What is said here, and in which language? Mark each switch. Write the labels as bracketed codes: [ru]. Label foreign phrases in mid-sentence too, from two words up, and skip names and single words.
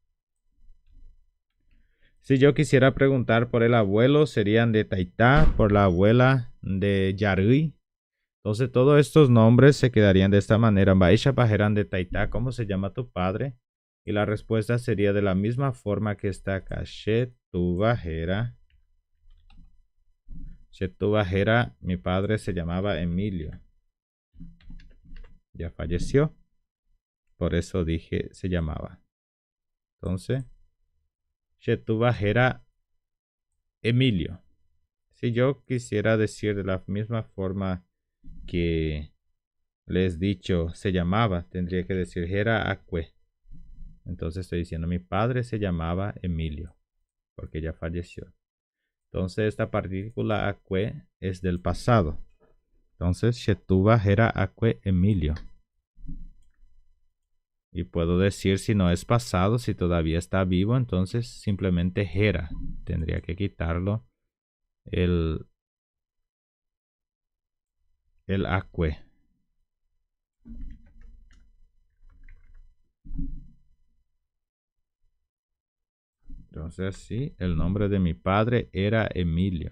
[es] Si yo quisiera preguntar por el abuelo, serían de Taitá, por la abuela de Yarui. Entonces todos estos nombres se quedarían de esta manera. [con] Baishapa heran de Taitá, [es] ¿cómo se llama tu padre? Y la respuesta sería de la misma forma que está acá. [con] Shetuba hera. Shetuba hera, [es] mi padre se llamaba Emilio. Ya falleció. Por eso dije se llamaba. [con] Entonces, Shetuba hera Emilio. [es] Si yo quisiera decir de la misma forma que les he dicho se llamaba, tendría que decir [con] hera acue. [es] Entonces estoy diciendo mi padre se llamaba Emilio, porque ya falleció. Entonces esta partícula acue es del pasado. [con] Entonces Shetuba hera acue Emilio. [es] Y puedo decir si no es pasado, si todavía está vivo, entonces simplemente hera. Tendría que quitarlo el acue. Entonces sí, el nombre de mi padre era Emilio.